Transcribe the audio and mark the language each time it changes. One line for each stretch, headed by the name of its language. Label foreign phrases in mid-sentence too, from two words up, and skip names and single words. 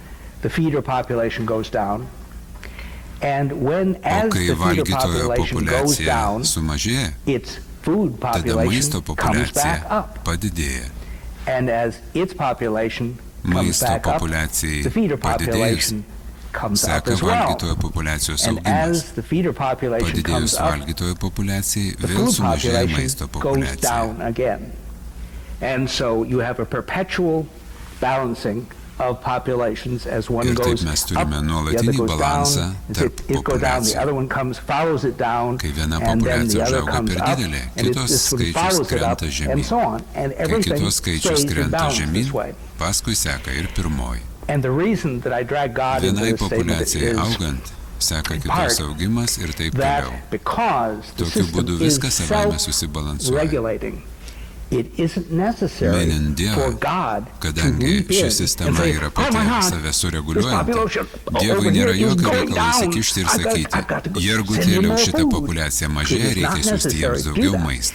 Lithuanian: O kai valgytojo populiacija sumažėja, tada maisto populiacija padidėja. Maisto populiacijai padidėjus, seka valgytojo populiacijos augimas. Padidėjus valgytojo populiacijai, vėl sumažėja maisto populiacija.
English: And so you have a perpetual balancing of populations as one goes up, the other goes down, it goes down, the other one comes, follows it down, and then the other comes up, and this one follows it up, and so on. And everything stays in balance this way. And the reason that I drag God into this statement is
Lithuanian: seka kitos augimas ir taip toliau. Tokiu būdu viskas savaime susibalansuoja. Minint Dievą, kadangi ši sistema yra pati save sureguliuojanti, Dievui nėra jokio reikalo įsikišti ir sakyti, jergutėliau šitą populiaciją mažėja, reikia siųsti jiems daugiau maisto.